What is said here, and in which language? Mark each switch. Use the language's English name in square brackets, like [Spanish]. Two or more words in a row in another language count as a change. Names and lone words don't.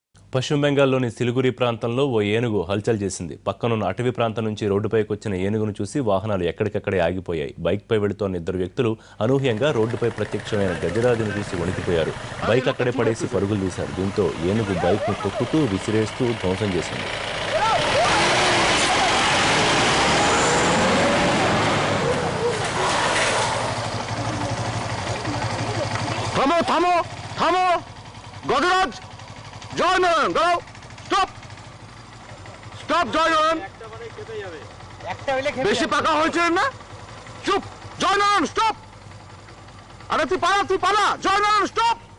[Telugu] పశ్చిమ బెంగాల్లోని సిలిగురి ప్రాంతంలో ఓ ఏనుగు హల్చల్ చేసింది. పక్కనున్న అటవీ ప్రాంతం నుంచి రోడ్డుపైకి వచ్చిన ఏనుగును చూసి వాహనాలు ఎక్కడికక్కడే ఆగిపోయాయి. బైక్పై వెళుతోన్న ఇద్దరు వ్యక్తులు అనూహ్యంగా రోడ్డుపై ప్రత్యక్షమైన గజరాజును చూసి వణికిపోయారు. బైక్ అక్కడే పడేసి పరుగులు తీశారు. దీంతో ఏనుగు బైక్ను తొక్కుతూ విసిరేస్తూ ధ్వంసం చేసింది. [Bangla] গজরাজ জয় নয়ন দাও স্টপ স্টপ জয় নয়ন বেশি পাকা হয়েছে না চুপ জয় নয়ন স্টপ আরে তুই পালা জয় নয়ন স্টপ